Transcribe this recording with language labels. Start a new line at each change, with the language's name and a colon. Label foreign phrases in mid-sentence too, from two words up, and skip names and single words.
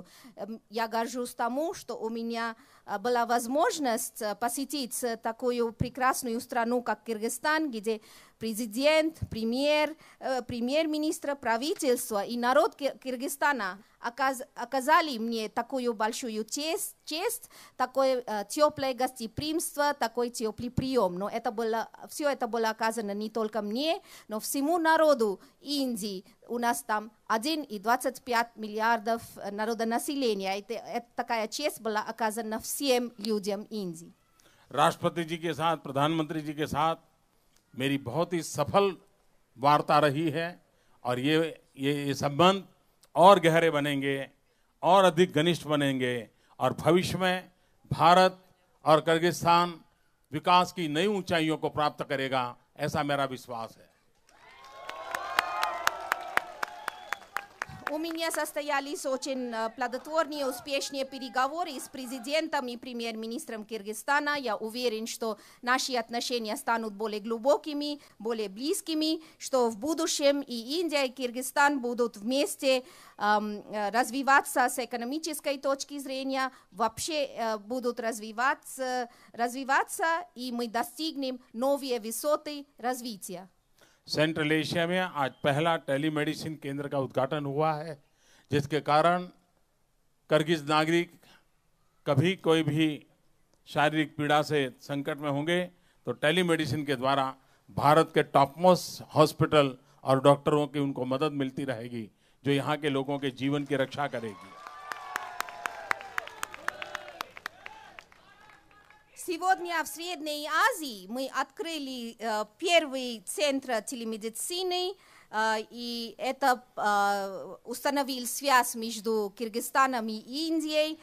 Russian: Я горжусь тому, что у меня была возможность посетить такую прекрасную страну, как Кыргызстан, где президент, премьер-министр, правительство и народ Кыргызстана, оказали мне такую большую честь, такое теплое гостеприимство, такой теплый прием. Но все это было оказано не только мне, но всему народу Индии. У нас там 1,25 миллиардов народонаселения. Это такая честь была оказана всем людям Индии.
Hindi: राष्ट्रपति जी के साथ, प्रधानमंत्री जी के साथ मेरी बहुत ही सफल वार्ता रही है और ये संबंध और गहरे बनेंगे और अधिक घनिष्ठ बनेंगे और भविष्य में भारत और किर्गिस्तान विकास की नई ऊंचाइयों को प्राप्त करेगा, ऐसा मेरा विश्वास है।
Russian: У меня состоялись очень плодотворные, успешные переговоры с президентом и премьер-министром Киргизстана. Я уверен, что наши отношения станут более глубокими, более близкими, что в будущем и Индия, и Киргизстан будут вместе развиваться с экономической точки зрения, вообще будут развиваться, и мы достигнем новые высоты развития.
Hindi: सेंट्रल एशिया में आज पहला टेलीमेडिसिन केंद्र का उद्घाटन हुआ है, जिसके कारण किर्गिज नागरिक कभी कोई भी शारीरिक पीड़ा से संकट में होंगे तो टेलीमेडिसिन के द्वारा भारत के
English: top most hospital
Hindi: और डॉक्टरों की उनको मदद मिलती रहेगी, जो यहाँ के लोगों के जीवन की रक्षा करेगी।
Russian: Сегодня в Средней Азии мы открыли первый центр телемедицины, и это установил связь между Киргизстаном и Индией.